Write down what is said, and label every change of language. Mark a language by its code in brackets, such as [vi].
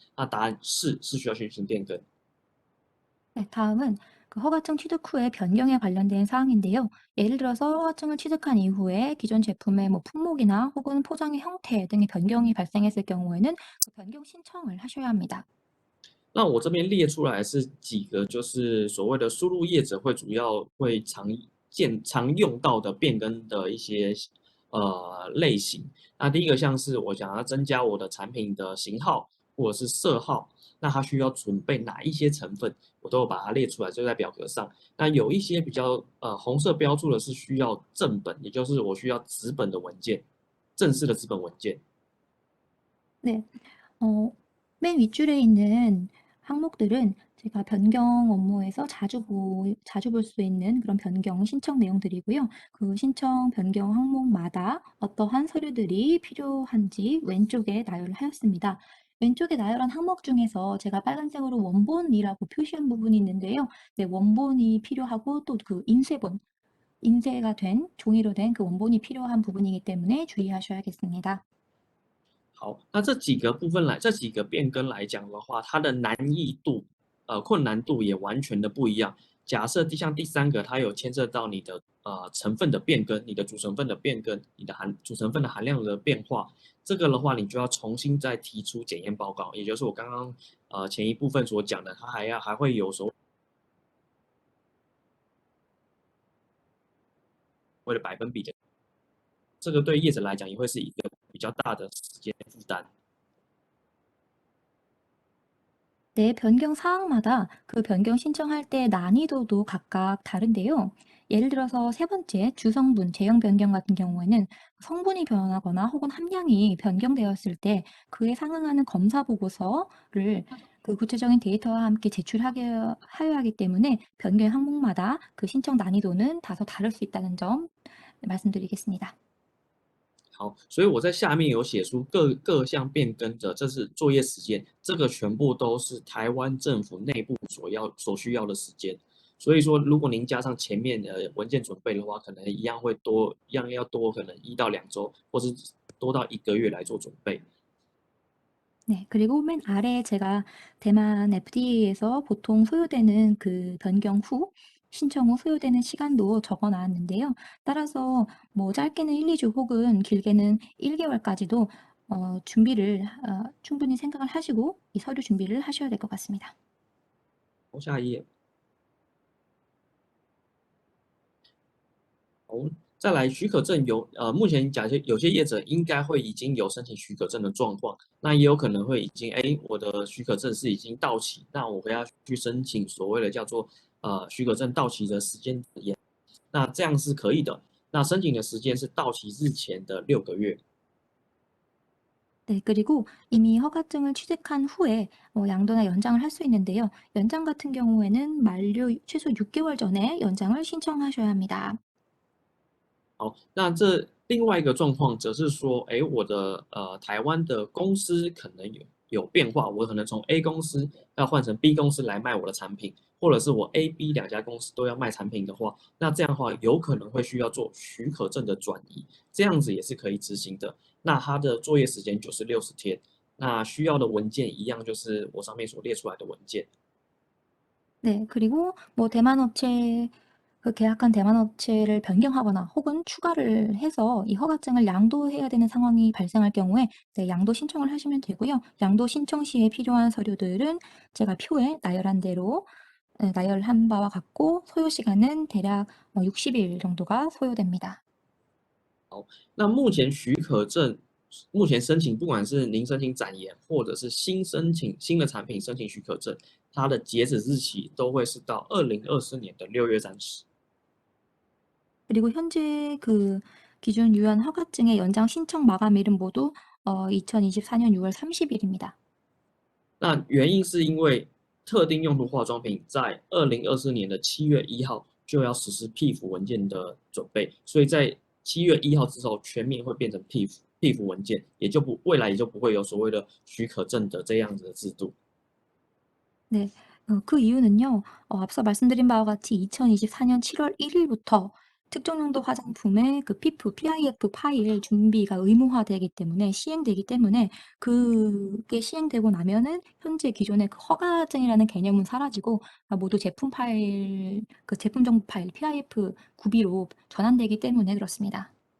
[zh] 那答案是需要进行变更。 [ko] 네, 다음은 그 허가증 취득 후에 변경에 관련된 사항인데요. 예를 들어서 허가증을 취득한 이후에 기존 제품의 뭐 품목이나 혹은 포장의 형태 등의 변경이 발생했을 경우에는 그 변경 신청을 하셔야 합니다. [zh] 那我这边列出来是几个，就是所谓的输入业者主要会常用到的变更的一些类型。那第一个像是我想要增加我的产品的型号或者是色号，那它需要准备哪一些成分，我都有把它列出来，就在表格上。那有一些比较红色标注的是需要正本，也就是我需要纸本的文件，正式的纸本文件。 [ko] 네, 맨 윗줄에 있는 항목들은 제가 변경 업무에서 자주 볼 수 있는 그런 변경 신청 내용들이고요. 그 신청 변경 항목마다 어떠한 서류들이 필요한지 왼쪽에 나열을 하였습니다. 왼쪽에 나열한 항목 중에서 제가 빨간색으로 원본이라고 표시한 부분이 있는데요. 네, 원본이 필요하고 또 그 인쇄가 된 종이로 된 그 원본이 필요한 부분이기 때문에 주의하셔야겠습니다. [zh] 好，那这几个变更来讲的话，它的难易度、困难度也完全的不一样。假设像第三个，它有牵涉到你的成分的变更、你的主成分的变更、你的主成分的含量的变化，这个的话，你就要重新再提出检验报告，也就是我刚刚前一部分所讲的，它还会有所谓的百分比的，这个对业者来讲也会是一个比较大的时间负担。 [ko] 네, 변경 사항마다 그 변경 신청할 때 난이도도 각각 다른데요. 예를 들어서 세 번째 주성분, 제형 변경 같은 경우에는 성분이 변하거나 혹은 함량이 변경되었을 때 그에 상응하는 검사 보고서를 그 구체적인 데이터와 함께 제출하여 하기 때문에 변경 항목마다 그 신청 난이도는 다소 다를 수 있다는 점 말씀드리겠습니다. [zh] 好，所以我在下面有写出各项变更的，这是作业时间，这个全部都是台湾政府内部所需要的时间。所以说，如果您加上前面的文件准备的话，可能一样会多，一样要多，可能1到2周，或是多到1个月来做准备。 [ko] 네, 그리고 맨 아래에 제가 대만 FTA에서 보통 소요되는 그 변경 후, 신청 후 소요되는 시간도 적어 놨는데요. 따라서 뭐 짧게는 1~2주 혹은 길게는 1개월까지도 준비를 충분히 생각을 하시고 이 서류 준비를 하셔야 될 것 같습니다. [zh] 下一页。再来许可证目前假设有些业者应该会已经有申请许可证的状况，那也有可能会已经我的许可证是已经到期，那我会要去申请所谓的叫做许可证到期的时间延，那这样是可以的。那申请的时间是到期日前的6个月。 [ko] 네, 그리고 이미 허가증을 취득한 후에 양도나 연장을 할 수 있는데요. 연장 같은 경우에는 만료 최소 6개월 전에 연장을 신청하셔야 합니다. [zh] 好，那这另外一个状况则是说，我的台湾的公司可能有变化，我可能从 A 公司要换成 B 公司来卖我的产品，或者是我 A、B 2家公司都要卖产品的话，那这样的话有可能会需要做许可证的转移，这样子也是可以执行的。那它的作业时间就是60天，那需要的文件一样就是我上面所列出来的文件。 [ko] 네, 그리고 뭐 대만 업체 그 계약한 대만 업체를 변경하거나 혹은 추가를 해서 이 허가증을 양도해야 되는 상황이 발생할 경우에 네, 양도 신청을 하시면 되고요. 양도 신청 시에 필요한 서류들은 제가 표에 나열한 대로 나열한 바와 같고 소요 시간은 대략 60일 정도가 소요됩니다. [zh] 那目前许可证，目前申请，不管是您申请展延，或者是申请新的产品申请许可证，它的截止日期都会是到2024年的6月30。 [ko] 그리고 현재 그 기준 유효한 허가증의 연장 신청 마감일은 모두 2024년 6월 30일입니다. [zh] 那原因是因为特定用途化妆品在2024年的7月1号就要实施 PIF 文件的准备，所以在7月1号之后全面会变成 PIF 文件，未来也就不会有所谓的许可证的这样子的制度。 [ko] 네. 그 이유는요. 앞서 말씀드린 바와 같이 2024년 7월 1일부터 특정 용도 화장품의 그 PIF 파일 준비가 의무화되기 때문에 시행되기 때문에 그게 시행되고 나면은 현재 기존의 그 허가증이라는 개념은 사라지고 모두 제품 파일 그 제품 정보 파일 PIF 구비로 전환되기 때문에 그렇습니다.